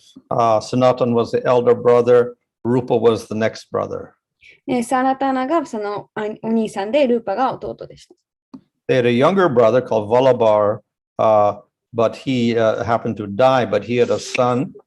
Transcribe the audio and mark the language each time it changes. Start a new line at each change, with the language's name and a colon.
English: Sanatan was the elder brother. Rupa was the next brother.
Japanese: サナタナがそのお兄さんで、ルーパが弟でした。
English: They had a younger brother called Vallabhar, but he happened to die, but he had a son.